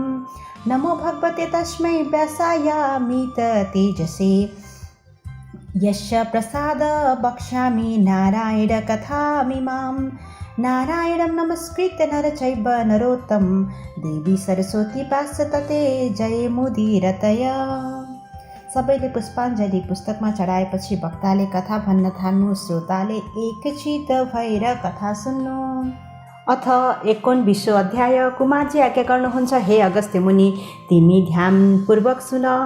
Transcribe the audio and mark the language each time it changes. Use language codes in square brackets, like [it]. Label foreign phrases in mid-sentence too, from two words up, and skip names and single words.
[sa] नमो भगवते तस्मै व्यासायामित तेजसे यस्य प्रसाद वक्ष्यामि नारायण कथामिमां। नारायणं नमस्कृत्य नर चैव नरोत्तम देवी सरस्वती व्यासतते जयमुदीरतय। [ne] सबैले पुष्पाञ्जली पुस्तकमा चढाएपछि वक्ताले कथा भन्न थाल्नु। श्रोताले एकचित भएर कथा सुन्नु। अथ 19 अध्याय। कुमारजी आज्ञा गर्नुहुन्छ, हे अगस्त्य मुनि, तिमी ध्यानपूर्वक सुन।